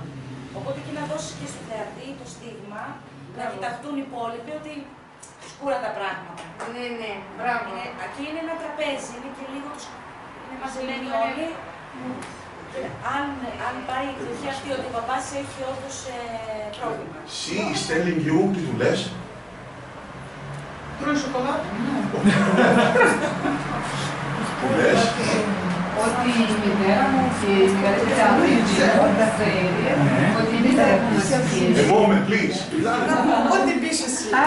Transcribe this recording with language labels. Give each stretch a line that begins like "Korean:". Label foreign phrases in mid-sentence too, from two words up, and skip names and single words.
Greek: Οπότε εκεί να δώσει και στο θεατή το στίγμα, να κοιταχτούν οι υπόλοιποι ότι σκούρα τα πράγματα. Ναι, μπράβο. Εκεί είναι ένα τραπέζι, είναι και λίγο είναι μαζεμένοι όλοι. Αν πάει η εκδοχή αυτή ότι ο παπάς έχει όντως πρόβλημα.
English: She is telling you
Greek: τι του λες. Τρώει σοκολάτα. Τι λες. Ότι η μητέρα μου και η μεγαλύτερη αδερφή τα θέλει, ότι εμείς θα έχουμε σχέση. Εγώ με please. Ό,τι πεις εσύ.